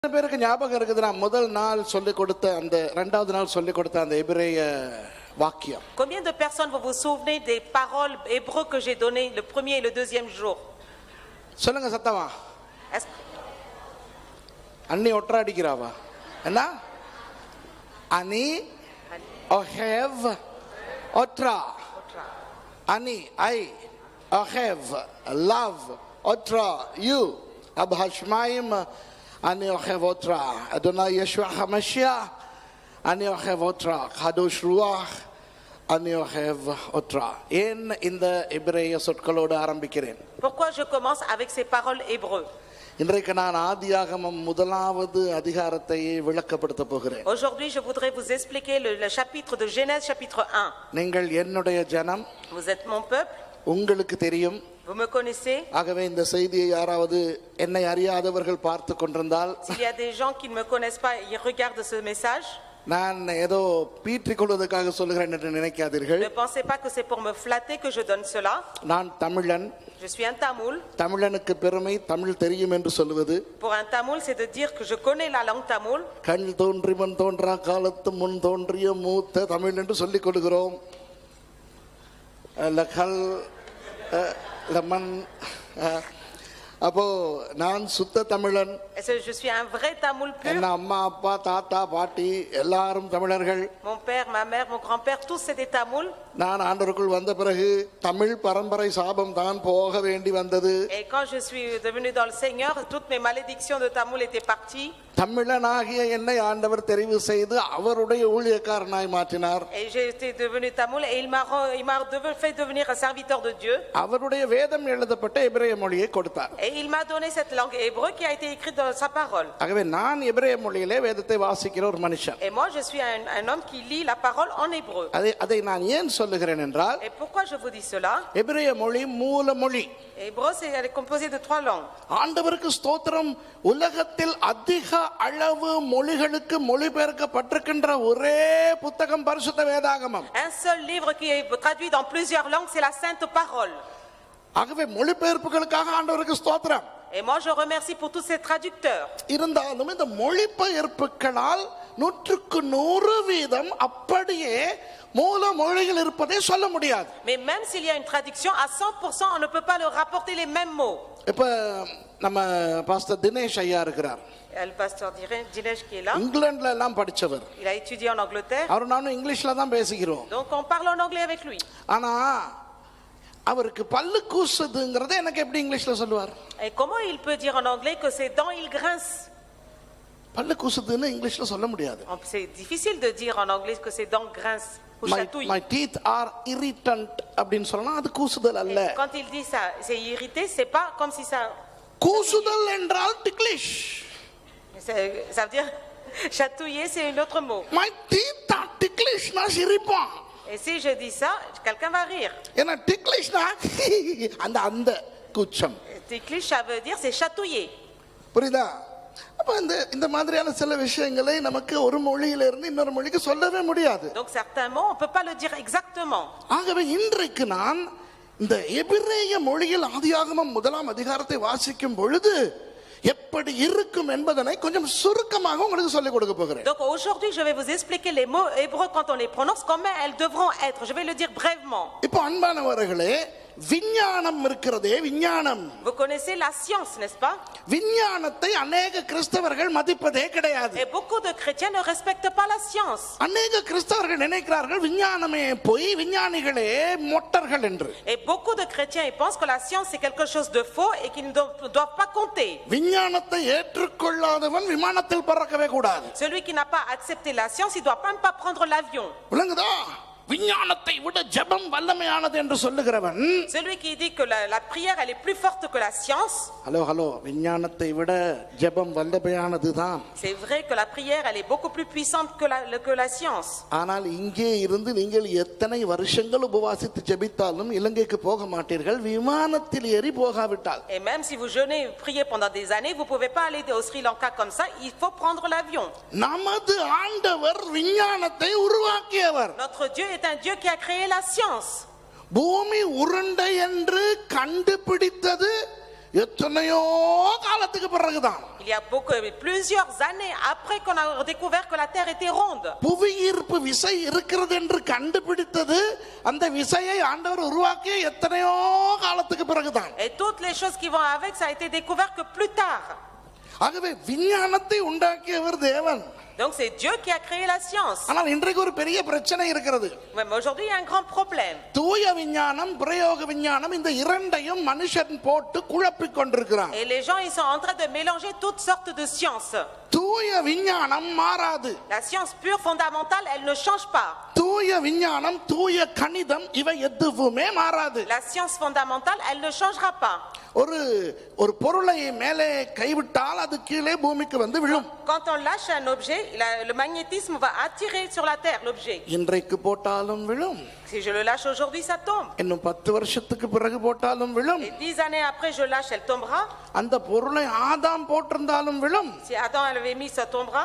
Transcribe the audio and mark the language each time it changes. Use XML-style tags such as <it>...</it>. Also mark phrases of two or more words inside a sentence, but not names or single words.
<ta>பேருக்கு ஞாபகம் இருக்குது நான் முதல் நாள் சொல்லி கொடுத்த அந்த இரண்டாவது நாள் சொல்லி கொடுத்த அந்த எபிரேய வாக்கியம்.</ta> <fr>Combien de personnes vont vous souvenir des paroles hébreux que j'ai données le premier et le deuxième jour?</fr> <ta>சொல்லுங்க சத்தமா. அண்ணி ஒற்ற அடிக்கிறாவா என்ன?</ta> <he>אני אוהב אותך אני ஐ ஒஹேவ் லவ் ஒற்ற யூ אב השמיים אני אוהב אותך, אדוני ישוע המשיח, אני אוהב אותך, קדוש רוח, אני אוהב אותך.</he> <ta>ஏன் இந்த எபிரேய சொற்களோடு ஆரம்பிக்கிறேன்?</ta> <fr>Pourquoi je commence avec ces paroles hébreux?</fr> <ta>இன்றைக்கு நான் ஆதியாகமம் முதலாவது அதிகாரத்தை விளக்கப்படுத்த போகிறேன்.</ta> <fr>Aujourd'hui, je voudrais vous expliquer le chapitre de Genèse, chapitre 1.</fr> <ta>நீங்கள் என்னுடைய ஜனம்,</ta> <fr>Vous êtes mon peuple,</fr> <ta>உங்களுக்கு தெரியும்.</ta> <fr>vous me connaissez.</fr> <ta>ஆகவே இந்த செய்தியை யாராவது என்னை அறியாதவர்கள் பார்த்து கொண்டிருந்தால்,</ta> <fr>S'il y a des gens qui ne me connaissent pas, ils regardent ce message.</fr> <ta>நான் ஏதோ பீற்றிக் கொள்வதற்காக சொல்லுகிறேன் என்று நினைக்காதீர்கள்.</ta> <fr>Ne pensez pas que c'est pour me flatter que je donne cela.</fr> <ta>நான் தமிழன்.</ta> <fr>Je suis un tamoul.</fr> <ta>தமிழனுக்கு பெருமை தமிழ் தெரியும் என்று சொல்வது.</ta> <fr>Pour un tamoul, c'est de dire que je connais la langue tamoul.</fr> <ta>கண் தோன்றி மண் தோன்றா காலத்து முன் தோன்றிய மூத்த தமிழ் என்று சொல்லிக் கொள்கிறோம். அப்போ நான் சுத்த தமிழன்.</ta> <fr>Je suis un vrai tamoul pur.</fr> <ta>என் அம்மா அப்பா தாத்தா பாட்டி எல்லாரும் தமிழர்கள்.</ta> <fr>Mon père, ma mère, mon grand-père, tous c'était tamoul.</fr> <ta>நான் ஆண்டவருக்குள் வந்த பிறகு தமிழ் பரம்பரை சாபம் தான் போக வேண்டி வந்தது.</ta> <fr>Et quand je suis devenu dans le Seigneur, toutes mes malédictions de tamoul étaient parties.</fr> <ta>தமிழனாகிய என்னை ஆண்டவர் தெரிவு செய்து அவருடைய ஊழியக்காரனாய் மாற்றினார்.</ta> <fr>Et j'ai été devenu tamoul et il m'a fait devenir un serviteur de Dieu.</fr> <ta>அவருடைய வேதம் எழுதப்பட்ட எபிரேய மொழியை கொடுத்தார்.</ta> <fr>Et il m'a donné cette langue hébreu qui a été écrite dans sa parole.</fr> <ta>ஆகவே நான் எபிரேய மொழியிலே வேதத்தை வாசிக்கிற ஒரு மனுஷன்.</ta> <fr>Et moi je suis un homme qui lit la parole en hébreu.</fr> <ta>அதை நான் ஏன் சொல்லுகிறேன் என்றால்,</ta> <fr>Et pourquoi je vous dis cela?</fr> <ta>எபிரேய மொழி மூல மொழி.</ta> <fr>Hébreu elle est composée de 3 langues.</fr> <ta>ஆண்டவருக்கு ஸ்தோத்திரம், உலகத்தில் அதிக அளவு மொழிகளுக்கு மொழிபெயர்க்கப்பட்டிருக்கின்ற ஒரே புத்தகம் பரிசுத்த வேதாகமம்.</ta> <fr>Un seul livre qui est traduit dans plusieurs langues, c'est la Sainte Parole.</fr> <ta>ஆகவே மொழிபெயர்ப்புகளுக்காக ஆண்டவருக்கு ஸ்தோத்திரம்.</ta> <fr>Et moi je remercie pour tous ces traducteurs.</fr> <ta>இருந்தாலும் இந்த மொழிபெயர்ப்புகளால் 100% அப்படியே மூல மொழியில் இருப்பதை சொல்ல முடியாது.</ta> <fr>Mais même s'il y a une traduction à 100%, on ne peut pas leur rapporter les mêmes mots.</fr> <ta>இப்ப நம்ம பாஸ்டர் தினேஷ் ஐயா இருக்கிறார்.</ta> <fr>Le pasteur Dinesh qui est là.</fr> <ta>இங்கிலாந்துல எல்லாம் படிச்சவர்.</ta> <fr>Il a étudié en Angleterre.</fr> <ta>அவர் நானும் இங்கிலீஷ்ல தான் பேசிக்கிறோம்.</ta> <fr>Donc on parle en anglais avec lui.</fr> <ta>ஆனா அவருக்கு பல்லு கூசுதுங்கறதை எனக்கு எப்படி இங்கிலீஷ்ல சொல்லுவார்?</ta> <fr>Et comment il peut dire en anglais que ses dents il grince?</fr> <ta>பல்லு கூசுதுன்னு இங்கிலீஷ்ல சொல்ல முடியாது.</ta> <fr>C'est difficile de dire en anglais que ses dents grincent ou chatouillent.</fr> <en>My teeth are irritant</en> <ta>அப்படினு சொன்னா அது கூசுதல் அல்ல.</ta> <fr>Quand il dit ça, c'est irrité, c'est pas comme si ça.</fr> <ta>கூசுதல் என்றால் ticklish.</ta> <fr>Ça veut dire chatouiller, c'est un autre mot.</fr> <en>My teeth are ticklish</en> <ta>na சிரிப்பான்.</ta> <fr>Et si je dis ça, quelqu'un va rire.</fr> <ta>ஏன்னா ticklish-னா அந்த கூச்சம்.</ta> <fr>Ticklish, ça veut dire c'est chatouiller.</fr> <ta>புரியுதா? அப்ப இந்த மாதிரியான சில விஷயங்களை நமக்கு ஒரு மொழியில இருந்து இன்னொரு மொழிக்கு சொல்லவே முடியாது.</ta> <fr>Donc certains mots on peut pas le dire exactement.</fr> <ta>ஆகவே இன்றைக்கு நான் இந்த எபிரேய மொழியில் ஆதியாகமம் முதலாம் அதிகாரத்தை வாசிக்கும் பொழுது எப்படி இருக்கும் என்பதனை கொஞ்சம் சுருக்கமாக உங்களுக்கு சொல்லிக் கொடுக்க போகிறேன்.</ta> <fr>Donc aujourd'hui je vais vous expliquer les mots hébreux quand on les prononce comment elles devront être. Je vais le dire brièvement.</fr> <ta>இப்போ அன்பானவர்களே, விஞ்ஞானம் இருக்கிறதே, விஞ்ஞானம்.</ta> <fr>Vous connaissez la science, n'est-ce pas?</fr> <ta>விஞ்ஞானத்தை अनेक கிறிஸ்தவர்கள் மதிப்பதே கிடையாது.</ta> <fr>Et beaucoup de chrétiens ne respectent pas la science.</fr> <ta>अनेक கிறிஸ்தவர்கள் நினைக்கிறார்கள் விஞ்ஞானமே போய் விஞ்ஞானிகளே மொட்டர்கள் என்று.</ta> <fr>Et beaucoup de chrétiens ils pensent que la science c'est quelque chose de faux et qu'ils ne doivent pas compter.</fr> <ta>விஞ்ஞானத்தை ஏற்றுக்கொள்ளாதவன் விமானத்தில் பறக்கவே கூடாது.</ta> <fr>Celui qui n'a pas accepté la science, il doit même pas prendre l'avion.</fr> <ta>விளங்குதா? விஞ்ஞானத்தை விட ஜெபம் வல்லமையானது என்று சொல்லுகிறவன்,</ta> <fr>celui qui dit que la prière elle est plus forte que la science.</fr> <ta>ஹலோ விஞ்ஞானத்தை விட ஜெபம் வல்லமையானதுதான்.</ta> <fr>C'est vrai que la prière elle est beaucoup plus puissante que la science.</fr> <ta>ஆனால் இங்கே இருந்து நீங்கள் எத்தனை வருஷங்கள் உபவாசித்து ஜெபித்தாலும் இலங்கைக்கு போக மாட்டீர்கள் விமானத்தில் ஏறி போகாவிட்டால்.</ta> <fr>Et même si vous jeûnez priez pendant des années, vous pouvez pas aller au Sri Lanka comme ça, il faut prendre l'avion.</fr> <ta>நமது ஆண்டவர் விஞ்ஞானத்தை உருவாக்கியவர்.</ta> <fr>Notre Dieu est un Dieu qui a créé la science.</fr> <ta>பூமி உருண்டை என்று கண்டுபிடித்தது எத்தனையோ காலத்துக்கு பிறகுதான்.</ta> <fr>Il y a plusieurs années après qu'on a découvert que la terre était ronde.</fr> <ta>புவியீர்ப்பு விசை இருக்கிறது என்று கண்டுபிடித்தது அந்த விசையை ஆண்டவர் உருவாக்கிய எத்தனையோ காலத்துக்கு பிறகுதான்.</ta> <fr>Et toutes les choses qui vont avec, ça a été découvert que plus tard.</fr> <ta>ஆகவே விஞ்ஞானத்தை உண்டாக்கியவர் தேவன்.</ta> <fr>Donc c'est Dieu qui a créé la science.</fr> <ta>ஆனால் இன்றைக்கு ஒரு பெரிய பிரச்சனை இருக்கிறது.</ta> <fr>Mais aujourd'hui, il y a un grand problème.</fr> <ta>தூய விஞ்ஞானம் பிரயோக விஞ்ஞானம் இந்த இரண்டையும் மனுஷன் போட்டு குழப்பிக் கொண்டிருக்கிறான்.</ta> <fr>Et les gens, ils sont en train de mélanger toutes sortes de sciences.</fr> <ta>தூய விஞ்ஞானம் மாறாது.</ta> <fr>La science pure fondamentale, elle ne change pas.</fr> <ta>தூய விஞ்ஞானம் தூய கணிதம் இவை எதுவுமே மாறாது.</ta> <fr>La science fondamentale, elle ne changera pas.</fr> <ta>ஒரு பொருளை மேலே கைவிட்டால் அது கீழே பூமிக்கு வந்து விழும்.</ta> <fr>Quand on lâche un objet, le magnétisme va attirer sur la terre l'objet.</fr> <ta>இன்றைக்கு போட்டாலும் விழும்.</ta> <fr>Si je le lâche aujourd'hui, ça tombe.</fr> <ta>இன்னும் 10 வருஷத்துக்கு பிறகு போட்டாலும் விழும்.</ta> <fr>Et 10 années après, je lâche, elle tombera.</fr> <ta>அந்த பொருளை ஆதாம் போட்டிருந்தாலும் விழும்.</ta> <fr>Si Adam l'avait mis, ça tombera.</fr>